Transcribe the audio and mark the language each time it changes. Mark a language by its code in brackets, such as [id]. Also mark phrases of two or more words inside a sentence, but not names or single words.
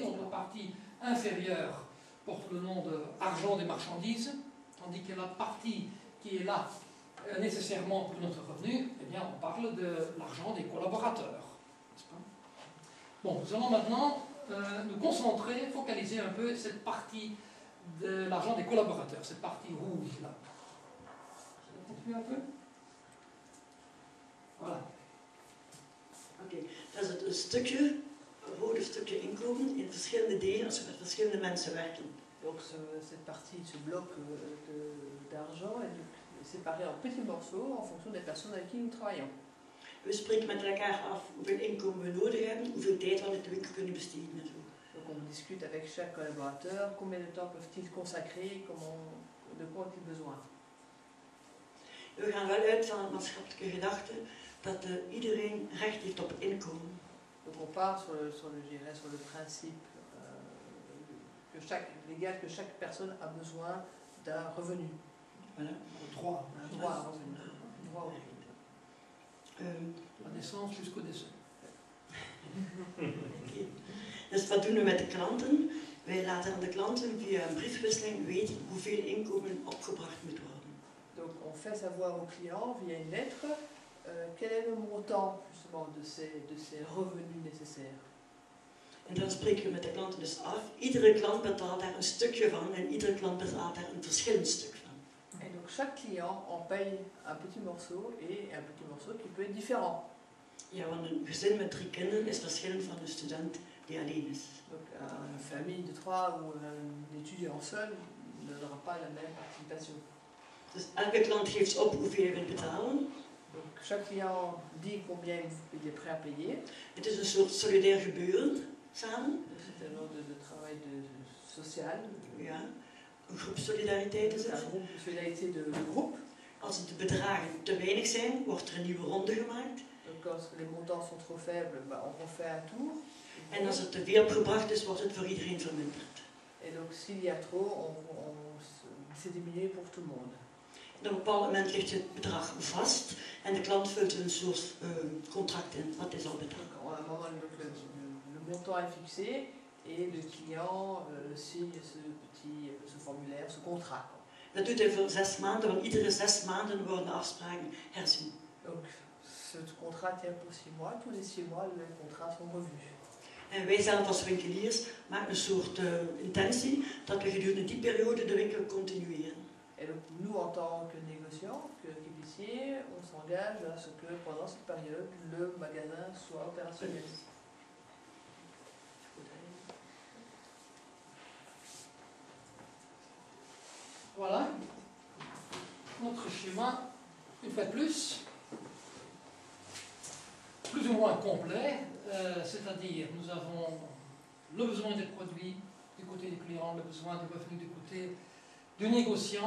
[fr] Donc la partie inférieure porte le nom de argent des marchandises, tandis que la partie qui est là nécessairement pour notre revenu, eh bien on parle de l'argent des collaborateurs. Bon, nous allons maintenant nous concentrer, focaliser un peu cette partie de l'argent des collaborateurs, cette partie rouge là. Je vais continuer un peu. Voilà. [nl] Oké, dat is het stukje, rode stukje inkomen in verschillende delen als we met verschillende mensen werken. [fr] Donc cette partie, ce bloc d'argent est séparé en petits morceaux en fonction des personnes avec qui nous travaillons. [nl] We spreken met elkaar af hoeveel inkomen we nodig hebben, hoeveel tijd we in de winkel kunnen besteden en zo. [fr] Donc on discute avec chaque collaborateur combien de temps peuvent-ils consacrer, de quoi ont-ils besoin. [nl] We gaan wel uit van het maatschappelijke gedachte dat iedereen recht heeft op inkomen. [fr] Donc on part sur le principe légal que chaque personne a besoin d'un revenu. Voilà. Un droit À revenu. Droit au revenu. La naissance jusqu'au décès. Okay. [nl] Dus wat doen we met de klanten? Wij laten aan de klanten via een briefwisseling weten hoeveel inkomen opgebracht moet worden. [fr] Donc on fait savoir aux clients via une lettre quel est le montant justement de ces revenus nécessaires. [nl] En dan spreken we met de klanten dus af. Iedere klant betaalt daar een stukje van en iedere klant betaalt daar een verschillend stuk van. [fr] Et donc chaque client en paye un petit morceau et un petit morceau qui peut être différent. [nl] Ja, want een gezin met 3 kinderen is verschillend van een student die alleen is. [fr] Donc une famille de 3 ou un étudiant seul n'aura pas la même participation. [nl] Dus elke klant geeft op hoeveel hij wil betalen. [fr] Donc chaque client dit combien il est prêt à payer. [nl] Het is een soort solidair gebeuren samen. [fr] C'est un genre de travail social. [nl] Ja, een groep solidariteit is [fr] C'est [nl] het. [fr] un groupe de solidarité de groupe. [nl] Als de bedragen te weinig zijn, wordt er een nieuwe ronde gemaakt. [fr] Donc quand les montants sont trop faibles, on refait un tour. [nl] En als er te veel opgebracht is, wordt het voor iedereen verminderd. [fr] Et donc s'il y a trop, c'est diminué pour tout le monde. [nl] Op een bepaald moment ligt het bedrag vast en de klant vult een soort contract in wat hij zal betalen. [fr] Donc, à un moment, le montant est fixé et le client signe ce formulaire, ce contrat. [nl] Dat doet hij voor 6 maanden, want iedere 6 maanden worden afspraken herzien. [fr] Donc ce contrat tient pour 6 mois, tous les 6 mois les contrats sont revus. [nl] En wij zelf als winkeliers maken een soort intentie dat we gedurende die periode de winkel continueren. [fr] Et donc nous en tant que négociants, qu'épiciers, on s'engage à ce que pendant cette période, le magasin soit opérationnel. voilà notre schéma, une fois de plus ou moins complet, c'est-à-dire nous avons le besoin des produits du côté du client, le besoin du revenu du côté du négociant.